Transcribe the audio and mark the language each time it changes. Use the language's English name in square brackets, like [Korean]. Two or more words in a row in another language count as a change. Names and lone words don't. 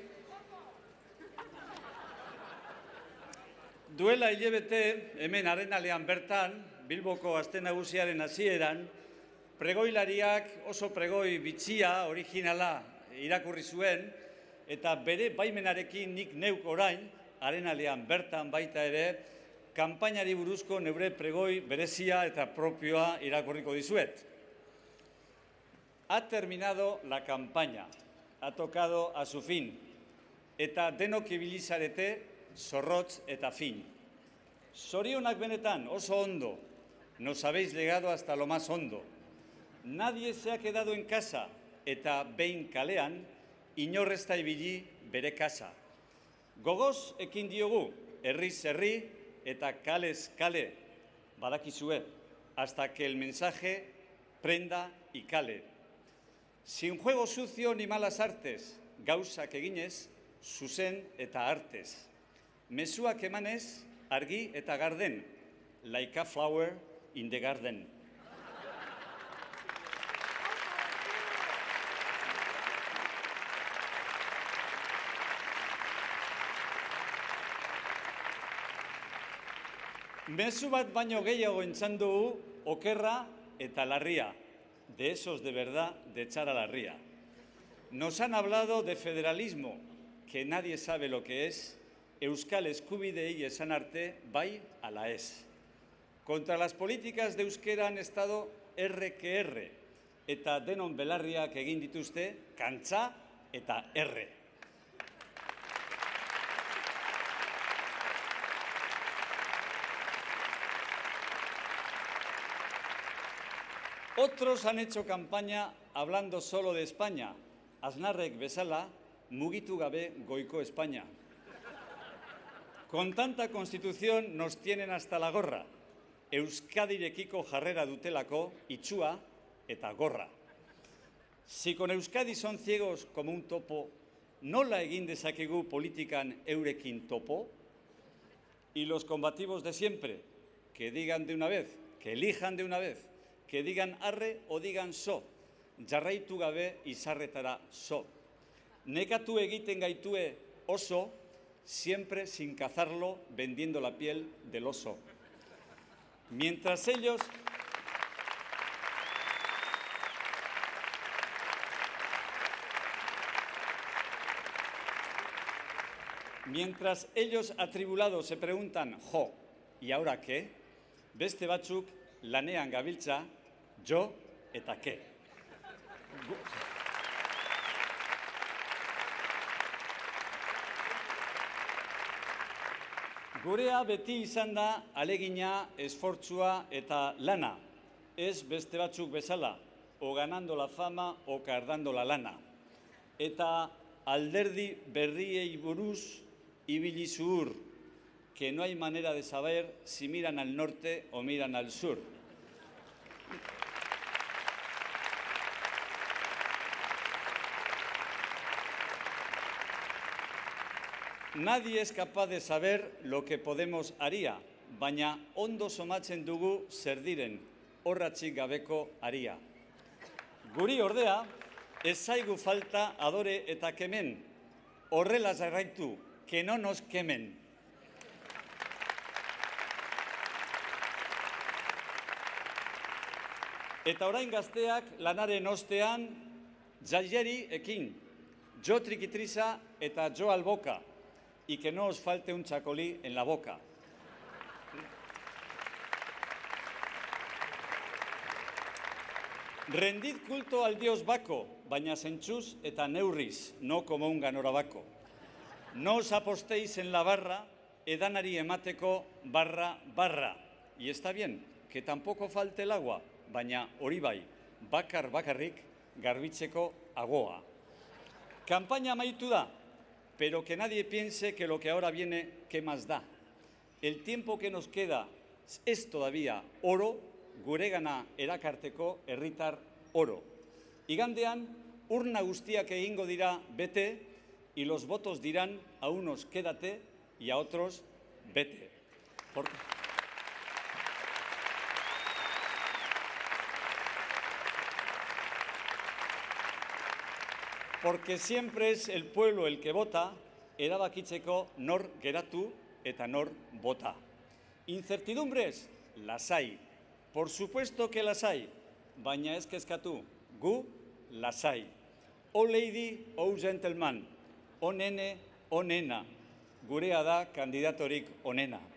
[Basque] Duela hilabete, hemen Arenalean bertan, Bilboko aste nagusiaren hasieran, pregoilariak oso pregoi bitxia, originala irakurri zuen, eta bere baimenarekin nik neuk orain, Arenalean bertan baita ere, kanpainari buruzko neure pregoi berezia eta propioa irakurriko dizuet. [Spanish] Ha terminado la campaña, ha tocado a su fin, [Basque] eta denok ibili zarete zorrotz eta fin. Zorionak benetan, oso ondo, [Spanish] nos habéis llegado hasta lo más hondo. Nadie se ha quedado en casa, [Basque] eta behin kalean, inor ez da ibili bere kasa. Gogoz ekin diogu, herriz herri eta kalez kale, badakizue, [Spanish] hasta que el mensaje prenda y cale. Sin juego sucio ni malas artes, [Basque] gauzak eginez, zuzen eta artez. Mezuak emanez, argi eta garden, [English] like a flower in the garden. [Basque] Mezu bat baino gehiago entzun dugu, okerra eta larria. [Spanish] De esos de verdad, de echar a la ría. Nos han hablado de federalismo, que nadie sabe lo que es, [Basque] euskal eskubideei esan arte, bai ala ez. [Spanish] Contra las políticas de euskera han estado R que R, [Basque] eta denon belarriak egin dituzte, kantza eta R. [Spanish] Otros han hecho campaña hablando solo de España. [Basque] Aznarrek bezala, mugitu gabe goiko España. [Spanish] Con tanta constitución nos tienen hasta la gorra. [Basque] Euskadirekiko jarrera dutelako, itxua eta gorra. [Spanish] Si con Euskadi son ciegos como un topo, [Basque] nola egin dezakegu politikan eurekin topo? [Spanish] Y los combativos de siempre, que digan de una vez, que elijan de una vez, que digan arre o digan so, [Basque] jarraitu gabe izarretara so. Nekatu egiten gaitue oso, [Spanish] siempre sin cazarlo, vendiendo la piel del oso. Mientras ellos atribulados se preguntan, jo, ¿y ahora qué? [Basque] Beste batzuk lanean gabiltza, jo eta ke. Gurea beti izan da alegina, esfortzua eta lana. Ez beste batzuk bezala, [Spanish] o ganando la fama o cardando la lana. [Basque] Eta alderdi berriei buruz ibili zuhur, [Spanish] que no hay manera de saber si miran al norte o miran al sur. Nadie es capaz de saber lo que Podemos haría, [Basque] baina ondo somatzen dugu zer diren, horratzik gabeko haria. Guri ordea, ez zaigu falta adore eta kemen, horrela jarraitu, [Spanish] que no nos kemen. [Basque] Eta orain gazteak lanaren ostean, jaileri ekin, jo trikitriza eta jo alboka, [Spanish] y que no os falte un chacolí en la boca. Rendid culto al dios Baco, [Basque] baina zentzuz eta neurriz, [Spanish] no como un ganorabako. No os apostéis en la barra, [Basque] edanari emateko barra. [Spanish] Y está bien, que tampoco falte el agua, [Basque] baina hori bai, bakarrik garbitzeko agoa. Campaña amaitu da, [Spanish] pero que nadie piense que lo que ahora viene, ¿qué más da? El tiempo que nos queda es todavía oro, [Basque] guregana erakarteko herritar oro. Igandean, urna guztiak egingo dira bete, [Spanish] y los votos dirán a unos quédate y a otros vete. Porque siempre es el pueblo el que vota, [Basque] erabakitzeko nor geratu eta nor vota. [Spanish] Incertidumbres, las hay. Por supuesto que las hay, [Basque] baina ez kezkatu, gu [Spanish] las hay. O [English] lady, o gentleman, [Spanish] o nene, o nena, [Basque] gurea da kandidatorik onena.